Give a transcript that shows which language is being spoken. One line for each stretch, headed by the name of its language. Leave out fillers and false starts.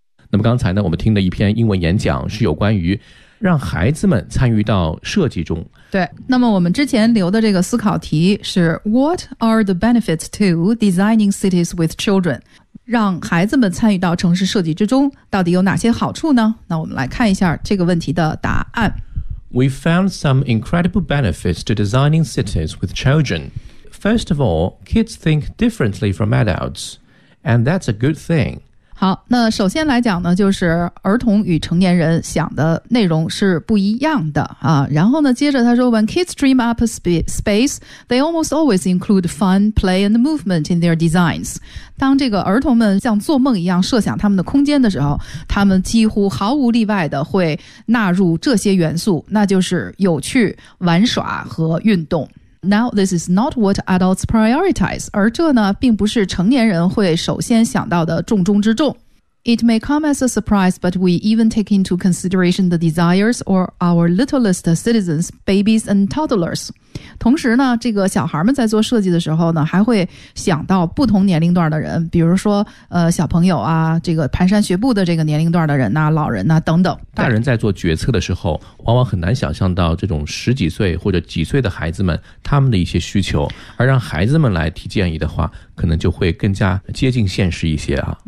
Chinese: 那么刚才呢，我们听的一篇英文演讲是有关于让孩子们参与到设计中。对，那么我们之前留的这个思考题是
English: What are the benefits to designing cities with children?
Chinese: 让孩子们参与到城市设计之中，到底有哪些好处呢？那我们来看一下这个问题的答案。
English: We found some incredible benefits to designing cities with children. First of all, kids think differently from adults, and that's a good thing.
Chinese: 好，那首先来讲呢，就是儿童与成年人想的内容是不一样的啊。然后呢，接着他说
English: ，When kids dream up a space, they almost always include fun, play, and movement in their designs.
Chinese: 当这个儿童们像做梦一样设想他们的空间的时候，他们几乎毫无例外的会纳入这些元素，那就是有趣、玩耍和运动。
English: Now, this is not what adults prioritize.
Chinese: 而这呢，并不是成年人会首先想到的重中之重。
English: It may come as a surprise, but we even take into consideration the desires of our littlest citizens, babies and toddlers.
Chinese: 同时呢，这个小孩们在做设计的时候呢，还会想到不同年龄段的人，比如说小朋友啊，这个蹒跚学步的这个年龄段的人啊，老人啊等等。大人在做决策的时候，往往很难想象到这种十几岁或者几岁的孩子们他们的一些需求，而让孩子们来提建议的话，可能就会更加接近现实一些啊。